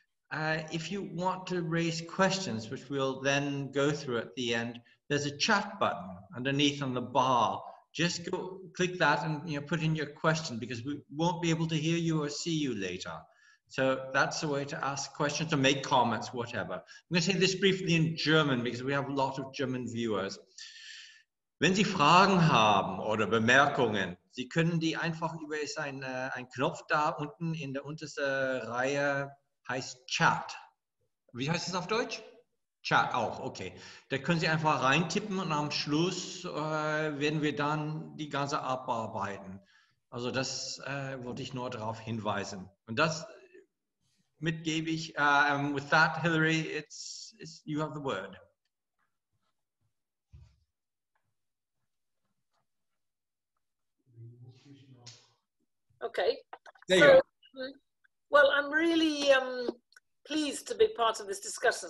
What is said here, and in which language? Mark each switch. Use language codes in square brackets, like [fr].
[en] If you want to raise questions, which we'll then go through at the end, there's a chat button underneath on the bar. Just go click that and put in your question, because we won't be able to hear you or see you later. So that's a way to ask questions or make comments, whatever. I'm going to say this briefly in German, because we have a lot of German viewers. [de] Wenn Sie Fragen haben oder Bemerkungen, Sie können die einfach über einen Knopf da unten in der untersten Reihe, heißt Chat. Wie heißt es auf Deutsch? Chat auch, okay. Da können Sie einfach reintippen und am Schluss werden wir dann die ganze abarbeiten. Also das wollte ich nur darauf hinweisen. Und das mitgebe ich. [en] With that, Hilary, you have the word. Okay. There you are. Well, I'm really pleased to be part of this discussion.